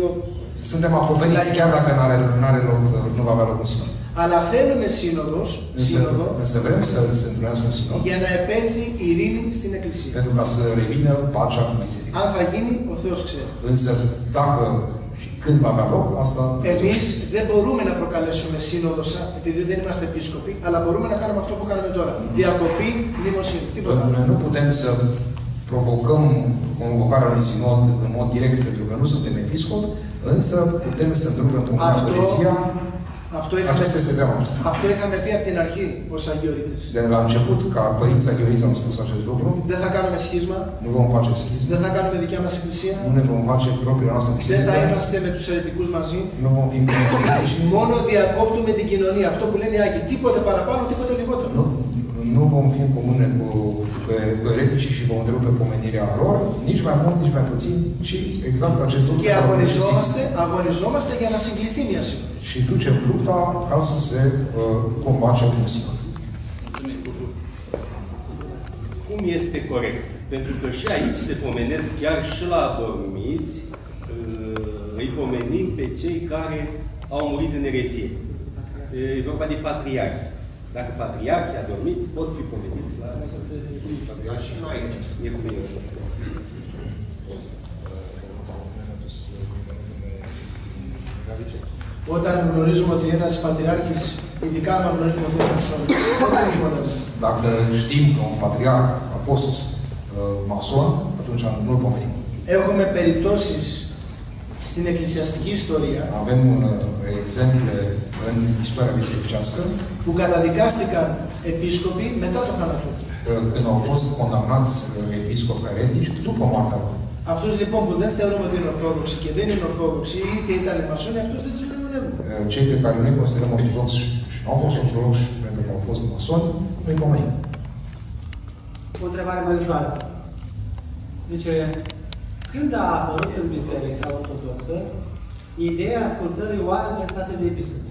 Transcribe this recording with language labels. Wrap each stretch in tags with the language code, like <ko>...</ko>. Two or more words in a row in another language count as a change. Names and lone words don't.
<ro>Suntem acoperiți chiar dacă nu va avea loc un sinod.</ro> <el>Αλλά θέλουμε σύνοδο</el> <ro>Însă vrem să se întâlnească un sinod</ro> <el>για να επέλθει η ειρήνη στην Εκκλησία.</el> <ro>pentru ca să revină pacea în biserică.</ro> <el>Αν θα γίνει, ο Θεός ξέρει.</el> <ro>Însă dacă și când va avea loc, asta</ro> <el>Εμείς δεν μπορούμε να προκαλέσουμε σύνοδο επειδή δεν είμαστε επίσκοποι, αλλά μπορούμε να κάνουμε αυτό που κάνουμε τώρα. Διακοπή μνημοσύνη.</el> <ro>Noi nu putem să provocăm convocarea unui sinod în mod direct pentru că nu suntem episcop, însă putem să întrupem comunia cu erezia. Aceasta este treaba noastră.</ro> <el>Αυτό είχαμε πει από την αρχή ως αγιορείτες.</el> <ro>De la început, ca părinți aghioriți am spus acest lucru.</ro> <el>Δεν θα κάνουμε σχίσμα.</el> <ro>Nu vom face schism.</ro> <el>Δεν θα κάνουμε δικιά μας εκκλησία.</el> <ro>Nu ne vom face propria noastră biserică.</ro> <el>Δεν θα είμαστε με τους αιρετικούς μαζί.</el> <ro>Nu vom fi împreună.</ro> <el>Μόνο dιακόπτουμε την κοινωνία. Αυτό που λένε οι Άγιοι. Τίποτε παραπάνω, τίποτε λιγότερο.</el> <ro>Nu vom fi în comune cu ereticii și vom întrerupe pomenirea lor, nici mai mult, nici mai puțin, ci exact acest lucru.</ro> <el>Και αγωνιζόμαστε για να συγκληθεί μια σύνοδος.</el> <ro>Și ducem lupta ca să se convoace un sinod. Cum este corect? Pentru că și aici se pomenesc, chiar și la adormiți, îi pomenim pe cei care au murit în erezie. E vorba de patriarhi. Dacă patriarhii adormiți pot fi pomeniți la patriarhi și noi aici. E cum e.</ro> <el>Όταν γνωρίζουμε ότι ένας πατριάρχης, ειδικά αν γνωρίζουμε ότι είναι μασόν, δεν είναι.</el> <ro>Dacă știm că un patriarh a fost mason, atunci nu-l pomenim.</ro> <el>Έχουμε περιπτώσεις στην εκκλησιαστική ιστορία</el> <ro>Avem exemple în istoria bisericească</ro> <el>που καταδικάστηκαν επίσκοποι μετά το θάνατο.</el> <ro>Când au fost condamnați episcopi eretici după moartea lor.</ro> <el>Αυτούς λοιπόν που δεν θεωρούμε ότι είναι ορθόδοξοι και δεν είναι ορθόδοξοι ή και ήταν μασόνοι, αυτούς δεν τους μνημονεύουμε.</el> <ro>Cei pe care noi considerăm ortodoxi și nu au fost ortodoxi pentru că au fost masoni, nu-i pomenim. O întrebare mai ușoară. Zice, când a apărut în Biserica Ortodoxă ideea ascultării oare față de episcop?</ro>